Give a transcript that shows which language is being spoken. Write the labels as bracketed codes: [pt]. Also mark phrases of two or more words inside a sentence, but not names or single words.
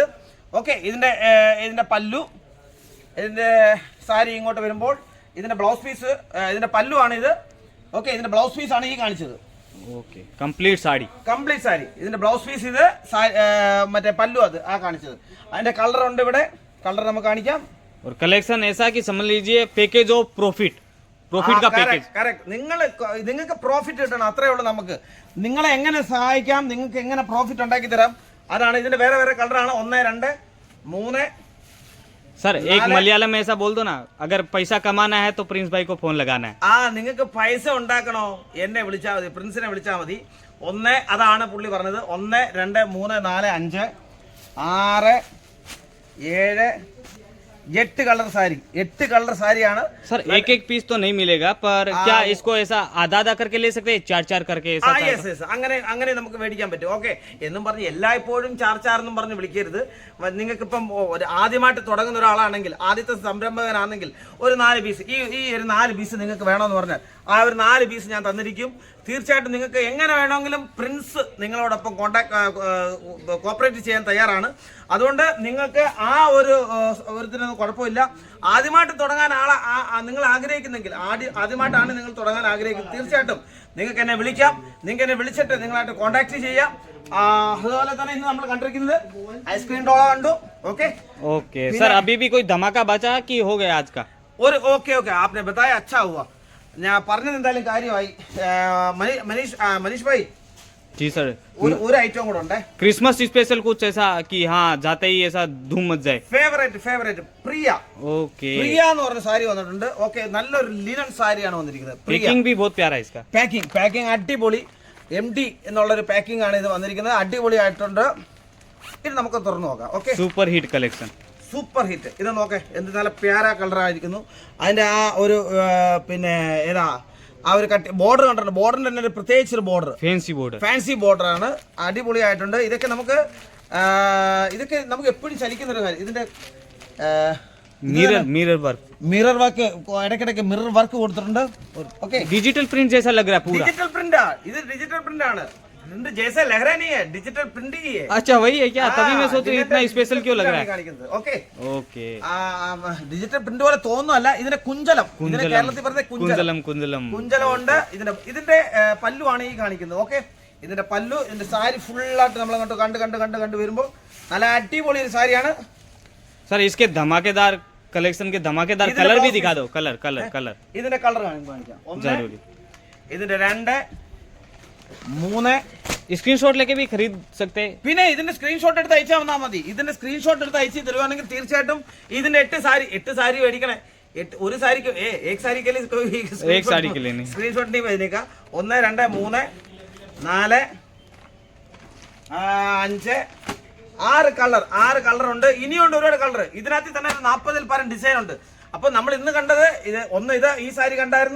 [ml] ഓക്കെ, ഇതിന്റെ പല്ലു, ഇതിന്റെ സാരി ഇങ്ങോട്ട് വരുമ്പോൾ ഇതിന്റെ [en] blouse piece, [ml] ഇതിന്റെ പല്ലു ആണ് ഇത്. ഓക്കെ, ഇതിന്റെ [en] blouse piece [ml] ആണ് ഈ കാണിച്ചത്. ഓക്കെ, കംപ്ലീറ്റ് സാരി. ഇതിന്റെ [en] blouse piece [ml] ഇത്, മറ്റേ പല്ലു അത് ആ കാണിച്ചത്. അതിന്റെ കളർ ഉണ്ട് ഇവിടെ, കളർ നമുക്ക് കാണിക്കാം. [hi] और कलेक्शन ऐसा कि समझ लीजिए [en] package of profit [hi] का पैकेज. [ml] കറക്റ്റ്. നിങ്ങൾക്ക് പ്രോഫിറ്റ് കിട്ടണം, അത്രേ ഉള്ളൂ. നമുക്ക് നിങ്ങളെ എങ്ങനെ സഹായിക്കാം, നിങ്ങൾക്ക് എങ്ങനെ പ്രോഫിറ്റ് ഉണ്ടാക്കി തരാം, അതാണ്. ഇതിന്റെ വേറെ വേറെ കളറാണ്. 1 2 3. [hi] सर एक मलयालम में ऐसा बोल दो ना, अगर पैसा कमाना है तो प्रिंस भाई को फोन लगाना है. [ml] നിങ്ങൾക്ക് പൈസ ഉണ്ടാക്കണോ എന്നെ വിളിച്ചാൽ മതി, പ്രിൻസിനെ വിളിച്ചാൽ മതി. 1 അതാണ് പുള്ളി പറഞ്ഞത്. 1 2 3 4 5 6 7 8 കളർ സാരിയാണ്. [hi] सर एक पीस तो नहीं मिलेगा, पर क्या इसको ऐसा आधा करके ले सकते हैं, 4 करके ऐसा. [ml] അങ്ങനെ നമുക്ക് മേടിക്കാൻ പറ്റും. ഓക്കെ എന്നും പറഞ്ഞ് എല്ലായ്പ്പോഴും ചാർച്ചാർന്നും പറഞ്ഞ് വിളിക്കരുത്. നിങ്ങൾക്കിപ്പം ആദ്യമായിട്ട് തുടങ്ങുന്ന ഒരാളാണെങ്കിൽ, ആദ്യത്തെ സംരംഭകനാണെങ്കിൽ ഒരു 4 പീസ്, ഈ ഒരു 4 പീസ് നിങ്ങൾക്ക് വേണമെന്ന് പറഞ്ഞാൽ ആ ഒരു 4 പീസ് ഞാൻ തന്നിരിക്കും. തീർച്ചയായിട്ടും നിങ്ങൾക്ക് എങ്ങനെ വേണമെങ്കിലും പ്രിൻസ് നിങ്ങളോടൊപ്പം കോപ്പറേറ്റ് ചെയ്യാൻ തയ്യാറാണ്. അതുകൊണ്ട് നിങ്ങൾക്ക് ആ ഒരുത്തിനൊന്നും കുഴപ്പമില്ല. ആദ്യമായിട്ട് തുടങ്ങാൻ നിങ്ങൾ ആഗ്രഹിക്കുന്നെങ്കിൽ, ആദ്യമായിട്ടാണ് നിങ്ങൾ തുടങ്ങാൻ ആഗ്രഹിക്കുന്നത്, തീർച്ചയായിട്ടും നിങ്ങൾക്ക് എന്നെ വിളിക്കാം. നിങ്ങൾക്ക് എന്നെ വിളിച്ചിട്ട് നിങ്ങളായിട്ട് കോൺടാക്ട് ചെയ്യാം. അതുപോലെ തന്നെ ഇന്ന് നമ്മൾ കണ്ടിരിക്കുന്നത് ഐസ്ക്രീം ഡോള കണ്ടു. [hi] ओके सर, अभी भी कोई धमाका बचा कि हो गया आज का. ओके आपने बताया, अच्छा हुआ. [ml] ഞാൻ പറഞ്ഞത് എന്തായാലും കാര്യമായി. മനീഷ് ഭാई [hi] जी सर, [ml] ഒരു ഐറ്റം കൂടെ ഉണ്ട്, [hi] क्रिसमस स्पेशल कुछ ऐसा कि हाँ जाते ही ऐसा धूम मच जाए. [ml] ഫേവറേറ്റ് പ്രിയ. [hi] ओके, [ml] പ്രിയ എന്ന് പറഞ്ഞ സാരി വന്നിട്ടുണ്ട്. ഓക്കെ, നല്ലൊരു ലിനൻ സാരിയാണ് വന്നിരിക്കുന്നത്. [hi] पैकिंग भी बहुत प्यारा है इसका. [ml] പാക്കിംഗ് അടിപൊളി. MD എന്നുള്ളൊരു പാക്കിംഗ് ആണ് ഇത് വന്നിരിക്കുന്നത്. അടിപൊളി ആയിട്ടുണ്ട്. ഇത് നമുക്ക് തുറന്നു നോക്കാം. ഓക്കെ, [en] super hit collection. super hit. [ml] ഇത് നോക്കേ, എന്ത് നല്ല പ്യാര കളറായിരിക്കുന്നു. അതിന്റെ ആ ഒരു പിന്നെ ഏതാ ആ ഒരു കട്ടി ബോർഡർ കണ്ടിട്ടുണ്ട്. ബോർഡറിന്റെ തന്നെ ഒരു പ്രത്യേകിച്ച് ഒരു ബോർഡർ, [en] fancy border. fancy border [ml] ആണ്. അടിപൊളിയായിട്ടുണ്ട്. ഇതൊക്കെ നമുക്ക് എപ്പോഴും ചലിക്കുന്ന ഒരു കാര്യം. ഇതിന്റെ [en] mirror work. mirror work, [ml] ഇടയ്ക്കിടയ്ക്ക് [en] mirror work [ml] കൊടുത്തിട്ടുണ്ട്. ഓക്കെ, [en] digital print [hi] जैसा लग रहा है पूरा. [en] digital print. ഇത് digital print ആണ്. [hi] प्रिंट जैसे लग रहा नहीं है, [en] digital print [hi] ही है. अच्छा वही है क्या? तभी मैं सोच रही हूँ इतना स्पेशल क्यों लग रहा है. [ml] ഓക്കെ, [hi] ओके. [en] digital print [ml] പോലെ തോന്നുന്നല്ല. ഇതിന്റെ കുഞ്ചലം, ഇതിന്റെ കേരളത്തിൽ പറഞ്ഞ കുഞ്ചലം, കുഞ്ചലം ഉണ്ട്. ഇതിന്റെ പല്ലുവാണ് ഈ കാണിക്കുന്നത്. ഓക്കെ, ഇതിന്റെ പല്ലു, ഇതിന്റെ സാരി ഫുള്ളായിട്ട് നമ്മൾ കണ്ട് വരുമ്പോൾ നല്ല അടിപൊളി ഒരു സാരിയാണ്. [hi] सर इसके धमाकेदार कलेक्शन के धमाकेदार कलर भी दिखा दो. कलर [ml] ഇതിന്റെ കളർ കാണിക്കാം. ഒന്ന്, ഇതിന്റെ 2, 3. [hi] स्क्रीनशॉट लेके भी खरीद सकते हैं. [ml] പിന്നെ ഇതിന്റെ സ്ക്രീൻഷോട്ട് എടുത്ത് അയച്ചാൽ വന്നാൽ മതി. ഇതിന്റെ സ്ക്രീൻഷോട്ട് എടുത്ത് അയച്ചു തരുവാണെങ്കിൽ തീർച്ചയായിട്ടും ഇതിന്റെ 8 സാരി മേടിക്കണേ. ഒരു സാരിക്ക് [hi] एक साड़ी के लिए एक साड़ी के लिए नहीं. स्क्रीनशॉट नहीं भेजने 1 2 3 4 5 6 [ml] കളർ ഉണ്ട്. ഇനിയുണ്ട് ഒരുപാട് കളർ. ഇതിനകത്ത് തന്നെ 40-ൽ പരം ഡിസൈൻ ഉണ്ട്. അപ്പൊ നമ്മൾ ഇന്ന് കണ്ടത് ഇത് ഈ സാരി കണ്ടായിരുന്നു.